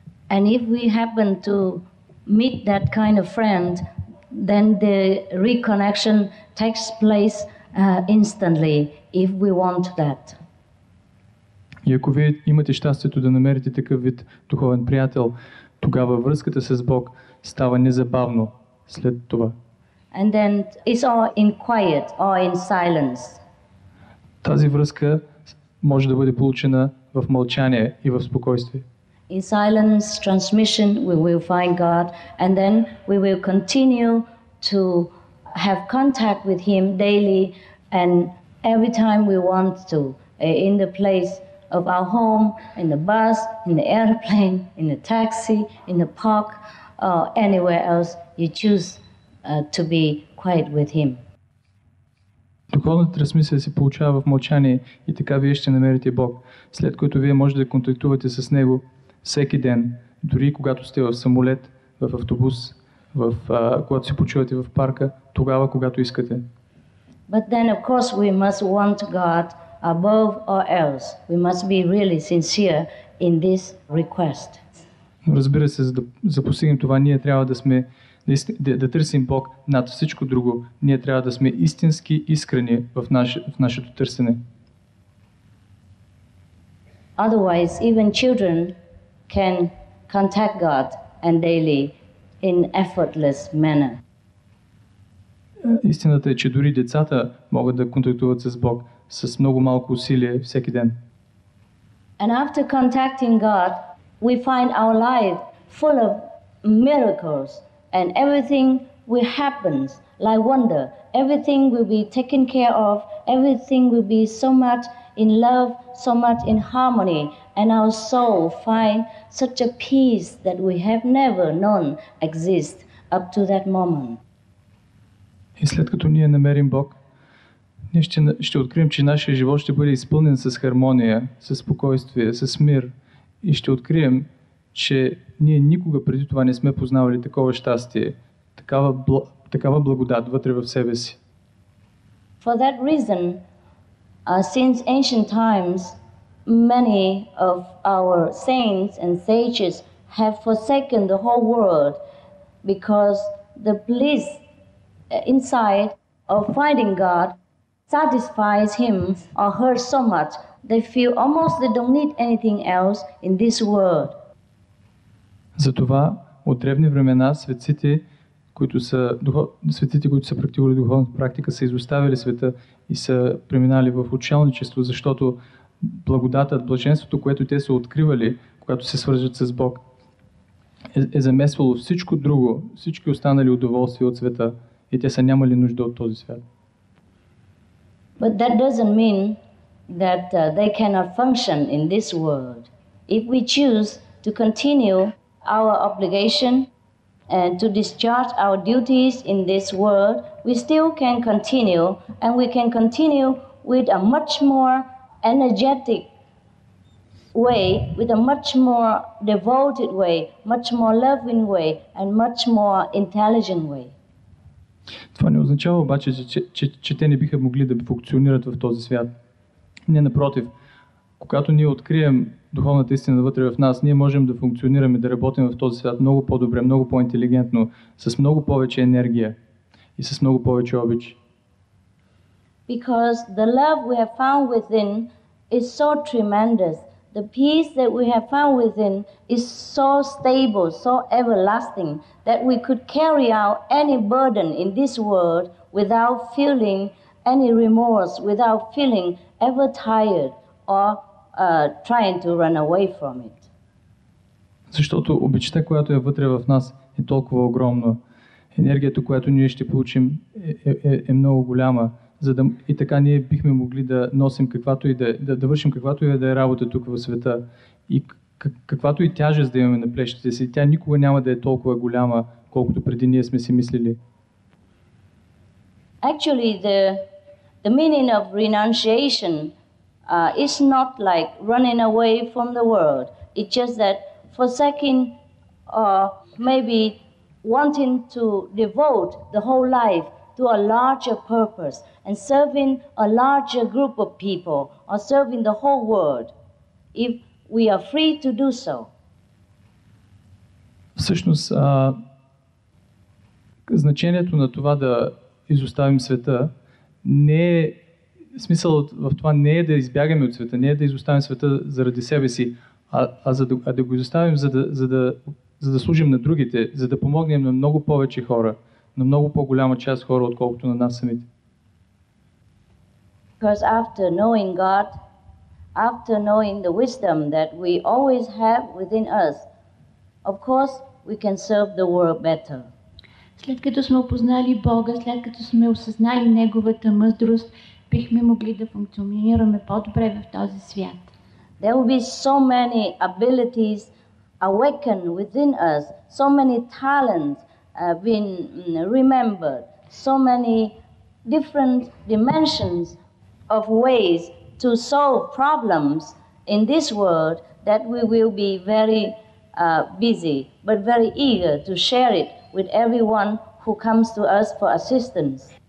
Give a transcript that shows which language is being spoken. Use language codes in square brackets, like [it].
[en] And if we happen to meet that kind of friend, then the reconnection takes place instantly if we want that. [bg] И ако вие имате щастието да намерите такъв вид духовен приятел, тогава връзката с Бог става незабавно след това. [en] And then it's all in quiet or in silence. [bg] Тази връзка може да бъде получена в мълчание и в спокойствие. [en] In silence transmission we will find God, and then we will continue to have contact with Him daily and every time we want to, in the place of our home, in the bus, in the airplane, in the taxi, in the park, or anywhere else you choose to be quiet with Him. [bg] Духовната трансмисия се получава в мълчание и така вие ще намерите Бог, след което вие можете да контактувате с Него всеки ден, дори когато сте в самолет, в автобус, когато се почивате в парка, тогава, когато искате. [en] But then, of course, we must want God above all else. We must be really sincere in this request. [bg] Но разбира се, за да постигнем това, ние трябва да търсим Бог над всичко друго. Ние трябва да сме истински искрени в нашето търсене. [en] Otherwise, even children can contact God and daily in effortless manner. [bg] Истината е, че дори децата могат да контактуват с Бог с много малко усилие всеки ден. [en] And after contacting God, we find our life full of miracles and everything will happen like wonder. Everything will be taken care of. Everything will be so much in love, so much in harmony, and our soul find such a peace that we have never known exist up to that moment. [bg] И след като ние намерим Бог, ние ще открием, че нашия живот ще бъде изпълнен с хармония, с спокойствие, с мир. И ще открием, че ние никога преди това не сме познавали такова щастие, такава благодат вътре в себе си. [en] For that reason, since ancient times, many of our saints and sages have forsaken the whole world because the bliss inside of finding God satisfies him or her so much they feel almost they don't need anything else in this world. [bg] Затова от древни времена светците, които са практикували духовната практика, са изоставили света и са преминали в отшелничество, защото благодатът, блаженството, което те са откривали, когато се свържат с Бог, е замесвало всичко друго, всички останали удоволствия от света и те са нямали нужда от този свят. [en] But that doesn't mean that they cannot function in this world. If we choose to continue our obligation and to discharge our duties in this world, we still can continue, and we can continue with a much more energetic way, with a much more devoted way, much more loving way, and much more intelligent way. [bg] Това не означава обаче, че те не биха могли да функционират в този свят. Не, напротив, когато ние открием духовната истина вътре в нас, ние можем да функционираме, да работим в този свят много по-добре, много по-интелигентно, с много повече енергия и с много повече обич. [en] Because the love we have found within is so tremendous. The peace that we have found within is so stable, so everlasting, that we could carry out any burden in this world without feeling any remorse, without feeling ever tired or trying to run away from it. [bg] Защото обичта, която е вътре в нас, е толкова огромна. Енергията, която ние ще получим, е много голяма. И така ние бихме могли да носим каквато и да вършим каквато и да е работа тук в света. И каквато и тяжест да имаме на плещите си, тя никога няма да е толкова голяма, колкото преди ние сме си мислили. [en] Actually, the meaning of renunciation is not like running away from the world. It's just that forsaking or maybe wanting to devote the whole life to a larger purpose and serving a larger group of people or serving the whole world, if we are free to do so. [bg] Всъщност, значението на това да изоставим света не е, смисъл в това не е да избягаме от света, не е да изоставим света заради себе си, а да го изоставим, за да служим на другите, за да помогнем на много повече хора, на много по-голяма част хора, отколкото на нас самите. [en] Because after knowing God, after knowing the wisdom that we always have within us, of course we can serve the world better. [bg] След като сме опознали Бога, след като сме осъзнали Неговата мъдрост, бихме могли да функционираме по-добре в този свят. [en] There will be so many abilities awakened within us, so many talents been remembered, so many different dimensions of ways to solve problems in this world that we will be very busy, but very eager to share it with everyone who comes to us for assistance.